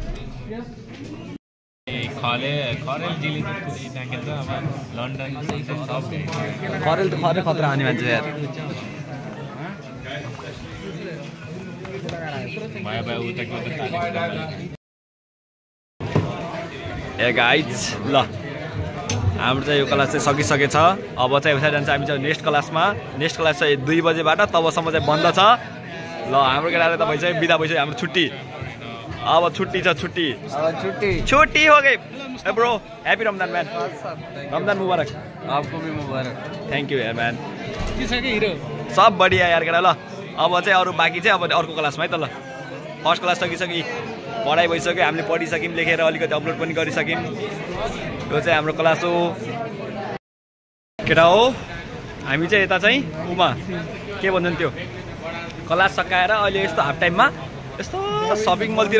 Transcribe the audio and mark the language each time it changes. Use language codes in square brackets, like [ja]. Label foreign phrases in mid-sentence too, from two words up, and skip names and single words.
[ne] खरेल त खरै खतरा आउने मान्छे यार ए गाइज ल हाम्रो चाहिँ यो क्लास चाहिँ सकिसकेछ अब चाहिँ उता जान्छ हामी चाहिँ नेक्स्ट क्लासमा [en] next class [ne] चाहिँ 2 बजेबाट तबसम्म चाहिँ बन्द छ ल हाम्रो केटाले तपाईँ चाहिँ बिदा भइसक्यो हाम्रो छुट्टी अब छुट्टी छ छुट्टी छुट्टी [hi] हो गई [ne] ए ब्रो हैप्पी रमजान मैन [hi] रमजान मुबारक आपको भी मुबारक [en] thank you यार मैन [ne] के छ के हिरो सब बढिया यार केटा ल अब चाहिँ अरू बाँकी चाहिँ अब अर्को क्लासमा है त ल [en] first class [ne] सकिसक्यो पढाइ भइसक्यो हामीले पढिसक्यौँ लेखेर अलिकति अपलोड पनि गरिसक्यौँ यो चाहिँ हाम्रो क्लास हो केटा हो हामी चाहिँ यता चाहिँ उमा के भन्छन् त्यो क्लास सकाएर अहिले यस्तो हाफ टाइममा यस्तो सपिङ मलतिर